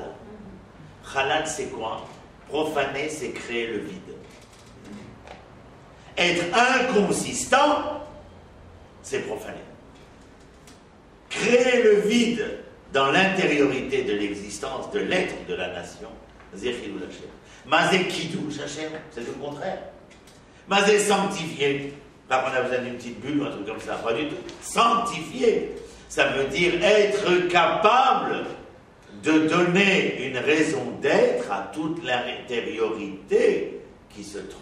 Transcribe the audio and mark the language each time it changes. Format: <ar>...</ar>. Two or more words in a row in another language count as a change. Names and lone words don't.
<fr>Halal, c'est quoi? Profaner, c'est créer le vide. Être inconsistant, c'est profaner. Créer le vide dans l'intériorité de l'existence, de l'être de la nation, c'est</fr> <he>חילול השם. מה זה קידוש השם,</he> <fr>c'est le contraire. Mazé sanctifié. Pas qu'on a besoin d'une petite bulle ou un truc comme ça, pas du tout. Sanctifié, ça veut dire être capable de donner une raison d'être à toute l'intériorité qui se trouve.</fr>